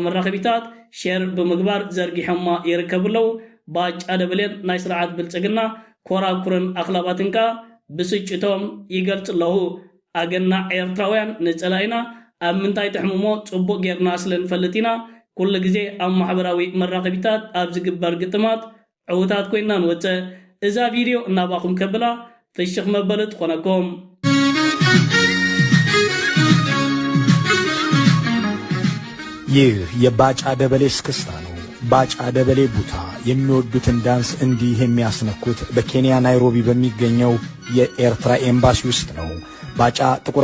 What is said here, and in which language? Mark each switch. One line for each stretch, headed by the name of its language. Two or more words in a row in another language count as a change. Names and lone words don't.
Tigrinya: መራኸቢታት ሼር ብምግባር ዘርጊሖማ ይርከብለው። ባጫ ደበሌን ናይ ስርዓት ብልጽግና ኮራኩርን ኣኽላባትን ከዓ ብስጭቶም ይገልጽ ኣለዉ። ኣገና ኤርትራውያን ንጸላኢና ኣብ ምንታይ ተሕምሞ ጽቡቕ ጌርና ስለ ንፈልጥ ኢና ኩሉ ግዜ ኣብ ማሕበራዊ መራኸቢታት ኣብ ዝግበር ግጥማት ዕውታት ኮይንና ንወፅእ። እዛ ቪድዮ እናባኹም ከብላ ፍሽኽ መበለት ኮነኩም።
Amharic: ይህ የባጫ ደበሌ እስክስታ ነው። ባጫ ደበሌ ቡታ የሚወዱትን ዳንስ እንዲህ የሚያስነኩት በኬንያ ናይሮቢ በሚገኘው የኤርትራ ኤምባሲ ውስጥ ነው። ባጫ ጥቁር